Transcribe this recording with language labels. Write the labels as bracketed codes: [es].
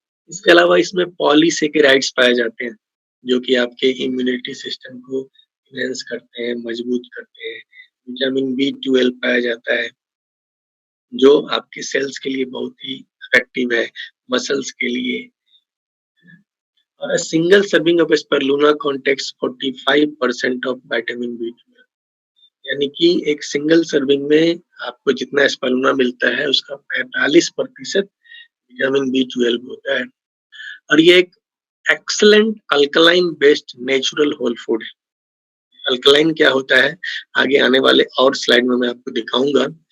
[hi] इसके अलावा इसमें पॉलीसैकेराइड्स पाए जाते हैं, जो कि आपके इम्यूनिटी सिस्टम को एनहांस करते हैं, मजबूत करते हैं। विटामिन बी12 पाया जाता है, जो आपके सेल्स के लिए बहुत ही इफेक्टिव है, मसल्स के लिए। [en] और a single serving of spirulina contains 45% of vitamin B12. [hi] यानी कि एक सिंगल सर्विंग में आपको जितना स्पिरुलिना मिलता है उसका 45% विटामिन बी12 होता है। और ये एक excellent alkaline based natural whole food है। अल्कलाइन क्या होता है, आगे आने वाले और स्लाइड में मैं आपको दिखाऊंगा।